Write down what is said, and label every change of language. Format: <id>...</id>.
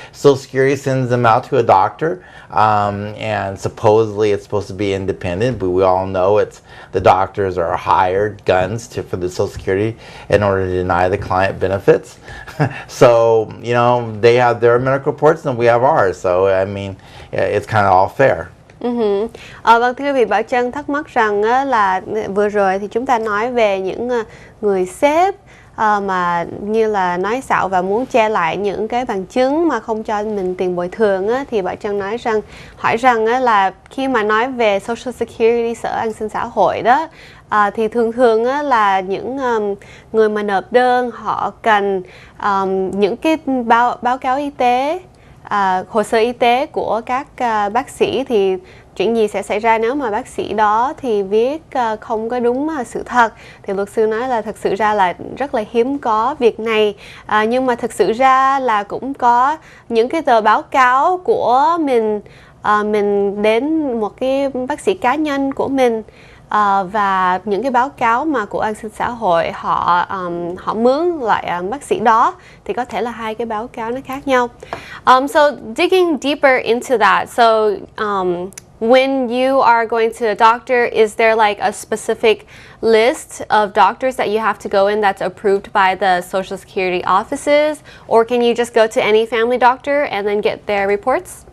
<en>Social Security sends them out to a doctor, and supposedly it's supposed to be independent, but we all know it's the doctors are hired guns for the Social Security in order to deny the client benefits. So, you know, they have their medical reports and we have ours. So, I mean, it's kind of all fair.</en> <vi>Vâng, thưa quý vị, bà Trân thắc mắc rằng là vừa rồi thì chúng ta nói về những người sếp mà như là nói xạo và muốn che lại những cái bằng chứng mà không cho mình tiền bồi thường thì bà Trân hỏi rằng là khi mà nói về Social Security, Sở An sinh xã hội đó, thì thường là những người mà nộp đơn họ cần những cái báo cáo y tế, hồ sơ y tế của các bác sĩ. Thì chuyện gì sẽ xảy ra nếu mà bác sĩ đó thì viết không có đúng sự thật? Thì luật sư nói là thật sự ra là rất là hiếm có việc này, nhưng mà thực sự ra là cũng có những cái tờ báo cáo của mình đến một cái bác sĩ cá nhân của mình, và những cái báo cáo mà của an sinh xã hội họ mướn lại bác sĩ đó thì có thể là hai cái báo cáo nó khác nhau.</vi> <en>So digging deeper into that, so when you are going to a doctor, is there like a specific list of doctors that you have to go in that's approved by the Social Security offices, or can you just go to any family doctor and then get their reports?</en>